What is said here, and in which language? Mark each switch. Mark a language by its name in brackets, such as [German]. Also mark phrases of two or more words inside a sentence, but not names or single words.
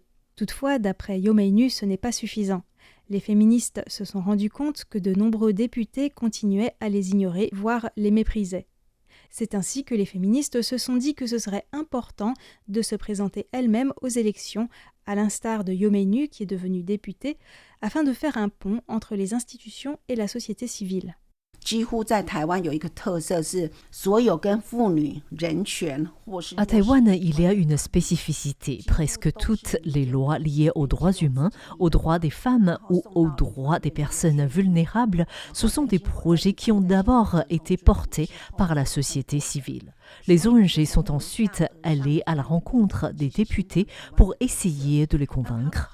[French] Toutefois, d'après Yo Mei-nu, ce n'est pas suffisant. Les féministes se sont rendus compte que de nombreux députés continuaient à les ignorer, voire les méprisaient. C'est ainsi que les féministes se sont dit que ce serait important de se présenter elles-mêmes aux élections, à l'instar de Yo Mei-nu qui est devenue députée, afin de faire un pont entre les institutions et la société civile. [Chinese] 几乎在台湾有一个特色是，所有跟妇女人权或是 [French] À Taïwan, il y a une spécificité. Presque toutes les lois liées aux droits humains, aux droits des femmes ou aux droits des personnes vulnérables, ce sont des projets qui ont d'abord été portés par la société civile. Les ONG sont ensuite allées à la rencontre des députés pour essayer de les convaincre.